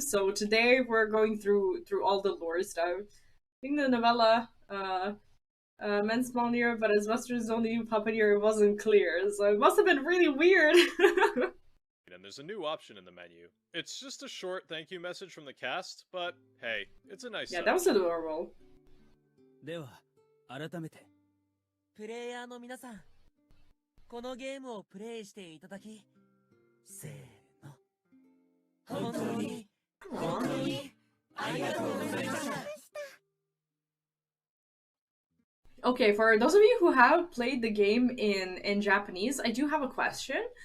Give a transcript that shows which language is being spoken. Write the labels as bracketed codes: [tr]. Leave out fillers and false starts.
[en] So today we're going through all the lore stuff. I think the novella, meant small NieR, but as much as only Papa NieR, it wasn't clear. So it must have been really weird. And there's a new option in the menu. It's just a short thank you message from the cast, but hey, it's a nice Yeah, touch. that was adorable. [ja] では、改めて、プレイヤーの皆さん、このゲームをプレイしていただき、せーの、本当にありがとうございました。 [en] Okay, for those of you who have played the game in Japanese, I do have a question.